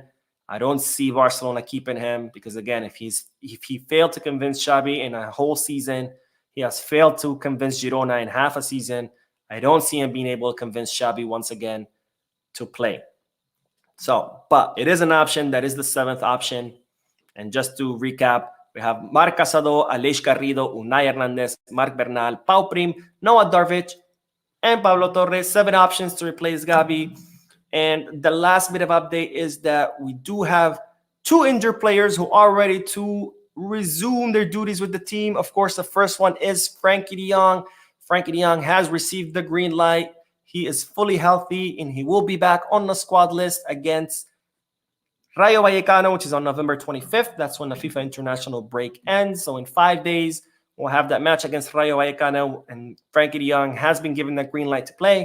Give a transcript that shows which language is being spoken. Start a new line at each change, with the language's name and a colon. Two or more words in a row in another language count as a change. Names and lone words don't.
English: I don't see Barcelona keeping him because, again, if he failed to convince Xavi in a whole season, he has failed to convince Girona in half a season. I don't see him being able to convince Xavi once again to play. So, but it is an option. That is the seventh option. And just to recap, we have Marc Casado, Aleix Garrido, Unai Hernandez, Marc Bernal, Pau Prim, Noah Darvic, and Pablo Torres. 7 options to replace Gavi. And the last bit of update is that we do have 2 injured players who are ready to resume their duties with the team. Of course, the first one is Frankie de Jong. Frankie de Jong has received the green light. He is fully healthy, and he will be back on the squad list against Rayo Vallecano, which is on November 25th. That's when the FIFA international break ends. So in 5 days, we'll have that match against Rayo Vallecano, and Frankie de Jong has been given the green light to play.